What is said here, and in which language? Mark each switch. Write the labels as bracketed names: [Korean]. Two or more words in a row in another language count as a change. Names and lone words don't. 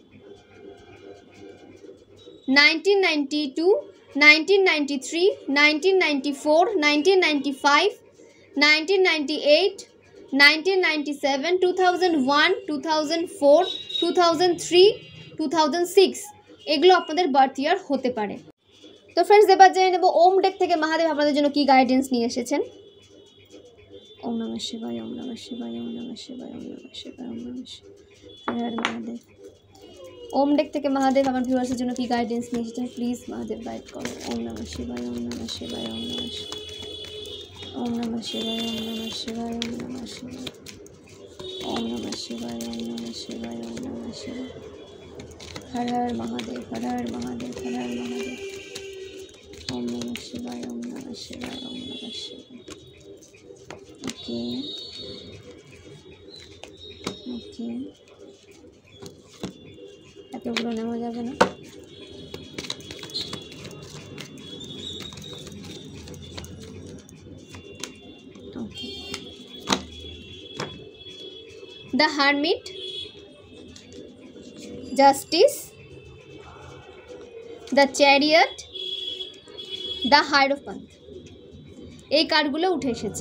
[Bangla] 1992, 1993, 1994, 1995, 1998, 1997, 2001, 2004, 2003, 2006 এগুলো আপনাদের [English] birth year [Bangla] হতে পারে। তো ফ্রেন্ডস এবার জেনে নেব ওম ডেক থেকে মহাদেব আপনাদের জন্য কি গাইডেন্স নিয়ে এসেছেন। [Sanskrit] ওম নমঃ শিবায়, ওম নমঃ শিবায়, ওম নমঃ শিবায়, ওম নমঃ শিবায়, ওম নমঃ শিবায়, [Bangla] মহাদেব। ওম ডেক থেকে মহাদেব আমার ভিউয়ার্সের জন্য কি গাইডেন্স নিয়ে এসেছেন প্লিজ মহাদেব গাইড করো। [Sanskrit] ওম নমঃ শিবায়, ওম নমঃ শিবায়, ওম নমঃ শিবায়, ওম নমঃ শিবায়, ওম নমঃ শিবায়, ওম নমঃ শিবায়, ওম নমঃ শিবায়, ওম নমঃ শিবায়, ওম নমঃ শিবায়। হর হর মহাদেব, হর হর মহাদেব, হর হর মহাদেব। ওম নমঃ শিবায়, ওম নমঃ শিবায়, ওম নমঃ শিবায়। [English] okay okay, [Bangla] এতগুলো নেওয়া যাবে না। ওকে, দ্য হারমিট, জাস্টিস, দ্য চ্যারিয়ট, দ্য হায়েরোফ্যান্ট, এই কার্ডগুলো উঠে এসেছে।